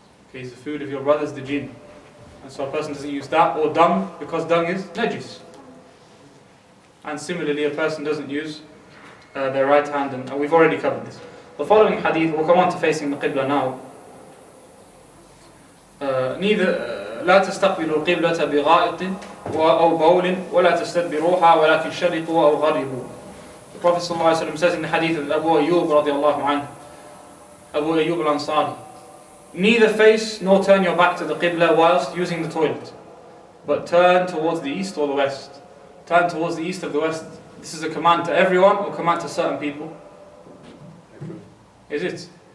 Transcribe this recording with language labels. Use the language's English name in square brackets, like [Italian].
[English] Okay, it's the food of your brothers the jinn. And so a person doesn't use that, or dung, because dung is najis. And similarly a person doesn't use their right hand, and we've already covered this. The following hadith, we'll come on to facing the Qibla now. [Arabic] لا تستقبلوا القبلة بغائط أو بول ولا تستدبروها ولكن شرقوا أو غربوا. [English] The Prophet ﷺ says in the hadith of Abu Ayyub radiallahu anhu, Abu Ayyub al-Ansari, neither face nor turn your back to the Qibla whilst using the toilet, but turn towards the east or the west. Turn towards the east or the west. This is a command to everyone or command to certain people? Is it?